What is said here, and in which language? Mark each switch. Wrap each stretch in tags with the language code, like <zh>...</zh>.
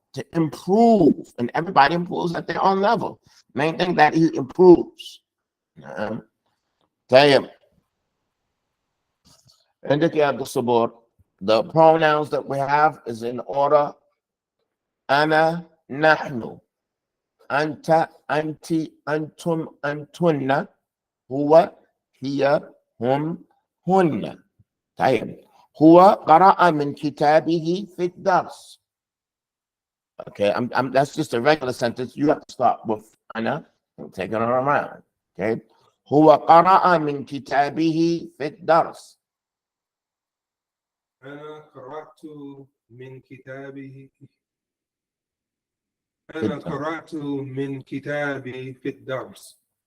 <en>To improve. And everybody improves at their own level. Main thing that he improves. Tell him. Indicate the support. The pronouns that we have is in order.</en> <ar>Ana, nahnu. أنت أنت أنتم أنتن هو هي هم هن. طيب هو قرأ من كتابه في الدرس.</ar> <en>Okay, that's just a regular sentence. You have to start with أنا and take it around.</en> <ar>Okay, هو قرأ من كتابه في الدرس. أنا قرأت من كتابه أنا قرأت من كتابي في الدرس.</ar>